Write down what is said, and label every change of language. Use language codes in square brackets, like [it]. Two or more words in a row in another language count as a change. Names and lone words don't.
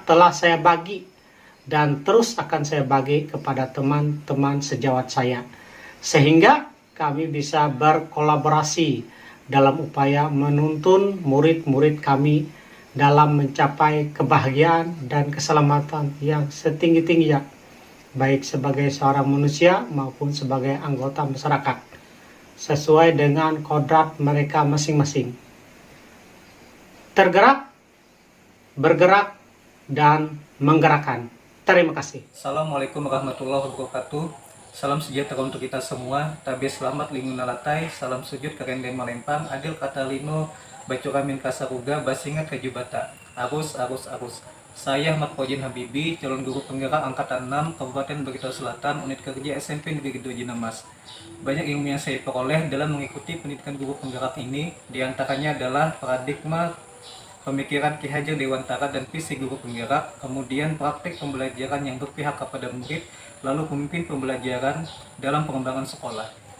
[id] telah saya bagi dan terus akan saya bagi kepada teman-teman sejawat saya, sehingga kami bisa berkolaborasi dalam upaya menuntun murid-murid kami dalam mencapai kebahagiaan dan keselamatan yang setinggi-tingginya, baik sebagai seorang manusia maupun sebagai anggota masyarakat, sesuai dengan kodrat mereka masing-masing. Tergerak, bergerak, dan menggerakkan. Terima kasih. [ar] السلام عليكم ورحمة الله وبركاته. [id] Salam sejahtera untuk kita semua. [nij] Tabe selamat linguna latai. Salam sujud kerendeng malempang. [knx] Adil katalino bacuramin kasaruga basingat kajubata. Arus. [id] Saya Ahmad Fojin Habibi, calon guru penggerak angkatan 6 Kabupaten Barito Selatan, unit kerja SMP Negeri 2 Jinamas. Banyak ilmu yang saya peroleh dalam mengikuti pendidikan guru penggerak ini, diantaranya adalah paradigma pemikiran Ki Hajar Dewantara dan visi guru penggerak, kemudian praktik pembelajaran yang berpihak kepada murid, lalu pemimpin pembelajaran dalam pengembangan sekolah.